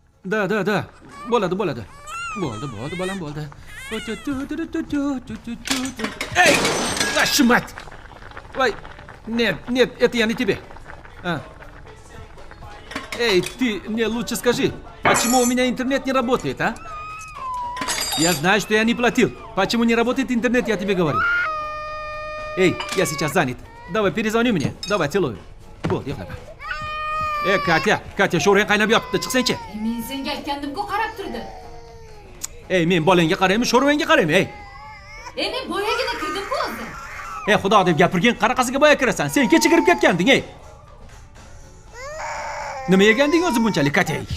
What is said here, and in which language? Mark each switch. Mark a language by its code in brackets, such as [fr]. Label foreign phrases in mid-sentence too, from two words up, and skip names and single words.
[uz] Da. Bo'ladi. Bo'ldi, bolam bo'ldi. [ru] Эй, вашу мать! Ой, нет, это я не тебе. Эй, ты мне лучше скажи, почему у меня интернет не работает, а? Я знаю, что я не платил. Почему не работает интернет, я тебе говорю. Эй, я сейчас занят. Давай, перезвони мне. Давай, целую. Вот, я хлопаю. [uz] Katya, sho'ring qaynab yotibdi, chiqsang-chi. Men senga aytgandim-ku, qarab turdi. Ey, men bolangga qaraymi, sho'rvangga qaraymi, ey? Men boyagina kirdim-ku o'zi. Ey, xudo deb gapirgin, qanaqasiga boya kirasan? Sen kecha kirib ketganding, ey. Nima yeganding o'zi bunchalik, Katya?